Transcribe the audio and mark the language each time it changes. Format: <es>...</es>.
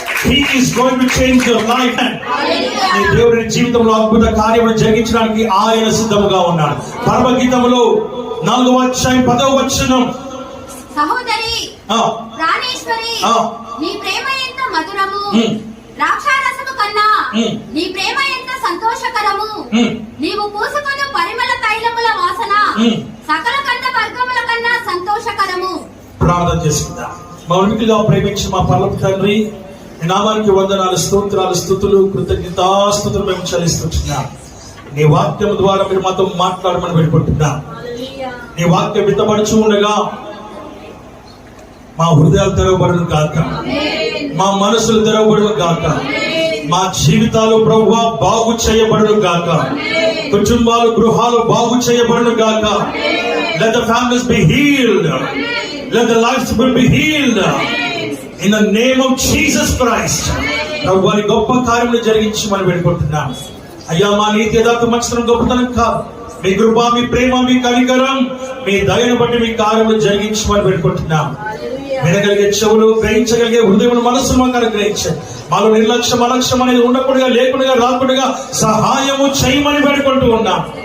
<en>He is going to change your life.</en> <te>నీ దేవుని జీవితంలో అద్భుత కార్యములు జరిగించడానికి ఆయన సిద్ధముగా ఉన్నాడు. పరమగీతములో 4వ అధ్యాయం 10వ వచనం. సహోదరి ప్రాణేశ్వరి, నీ ప్రేమ ఎంత మధురము, ద్రాక్షారసము కన్నా నీ ప్రేమ ఎంత సంతోషకరము. నీవు పూసుకొను పరిమళ తైలముల వాసన సకల కంద వర్గముల కన్నా సంతోషకరము. ప్రార్థన చేసుకుందాం. మౌనికగా ప్రేమించి మా పరలోక తండ్రి, నీ నామానికి వందనాలు, స్తోత్రాలు, స్తుతులు, కృతజ్ఞతాస్తుతులు మేము చెల్లిస్తున్నాం. నీ వాక్యం ద్వారా మీరు మాతో మాట్లాడమని వేడుకుంటున్నాం. నీ వాక్యం విత్తబడుచు ఉండగా మా హృదయాలు తెరవబడును గాక, మా మనసులు తెరవబడును గాక, మా జీవితాలు ప్రభువా బాగు చేయబడును గాక, కుటుంబాలు గృహాలు బాగు చేయబడును గాక.</te> <en>Let the families be healed. Let the lives be healed. In the name of Jesus Christ.</en> <te>ప్రభువారి గొప్ప కార్యములు జరిగించి మనం వేడుకుంటున్నాం. అయ్యా, మా నీతి యథార్థ మంచితనం గొప్పతనం కాదు, మీ కృప, మీ ప్రేమ, మీ కనికరం, మీ దయను బట్టి మీ కార్యములు జరిగించి మనం వేడుకుంటున్నాం. వినగలిగే చెవులు, గ్రహించగలిగే హృదయం, మనస్సును మాకు అనుగ్రహించండి. మాలో నిర్లక్ష్యం, అలక్ష్యం అనేది ఉండకుండా, లేకుండా, రాకుండా సహాయము చేయమని వేడుకుంటూ ఉన్నాం.</te>